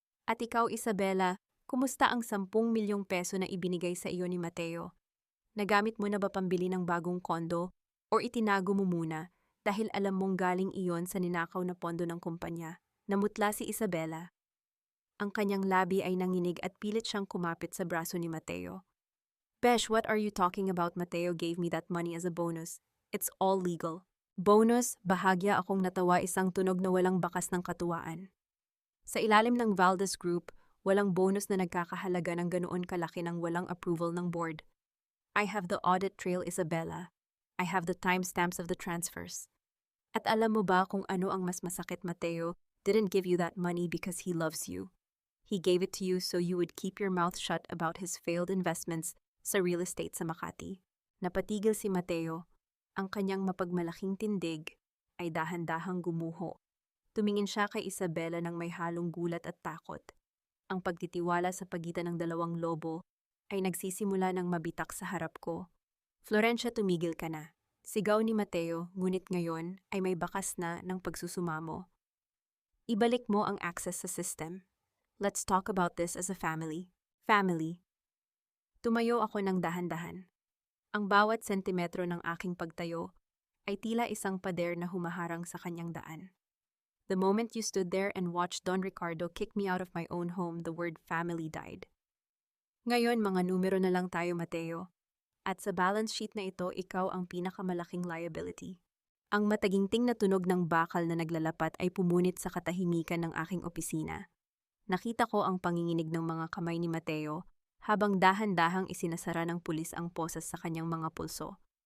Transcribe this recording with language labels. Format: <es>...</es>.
<tl>At ikaw, Isabela, kumusta ang 10 milyong peso na ibinigay sa iyo ni Mateo? Nagamit mo na ba pambili ng bagong kondo o itinago mo muna dahil alam mong galing iyon sa ninakaw na pondo ng kumpanya? Namutla si Isabela. Ang kanyang labi ay nanginig at pilit siyang kumapit sa braso ni Mateo.</tl> <en>Besh, what are you talking about? Mateo gave me that money as a bonus. It's all legal.</en> <tl>Bonus, bahagya akong natawa isang tunog na walang bakas ng katuwaan. Sa ilalim ng Valdez Group, walang bonus na nagkakahalaga ng ganoon kalaki ng walang approval ng board.</tl> <en>I have the audit trail, Isabella. I have the timestamps of the transfers.</en> <tl>At alam mo ba kung ano ang mas masakit, Mateo?</tl> <en>Didn't give you that money because he loves you. He gave it to you so you would keep your mouth shut about his failed investments</en> <tl>sa real estate sa Makati. Napatigil si Mateo. Ang kanyang mapagmalaking tindig ay dahan-dahang gumuho. Tumingin siya kay Isabella ng may halong gulat at takot. Ang pagtitiwala sa pagitan ng dalawang lobo ay nagsisimula ng mabitak sa harap ko. Florencia, tumigil ka na. Sigaw ni Mateo, ngunit ngayon ay may bakas na ng pagsusumamo. Ibalik mo ang access sa system.</tl> <en>Let's talk about this as a family. Family.</en> <tl>Tumayo ako ng dahan-dahan. Ang bawat sentimetro ng aking pagtayo ay tila isang pader na humaharang sa kanyang daan.</tl> <en>The moment you stood there and watched Don Ricardo kick me out of my own home, the word family died.</en> <tl>Ngayon, mga numero na lang tayo, Mateo. At sa balance sheet na ito, ikaw ang pinakamalaking liability. Ang mataginting na tunog ng bakal na naglalapat ay pumunit sa katahimikan ng aking opisina. Nakita ko ang panginginig ng mga kamay ni Mateo habang dahan-dahang isinasara ng pulis ang posas sa kanyang mga pulso.</tl>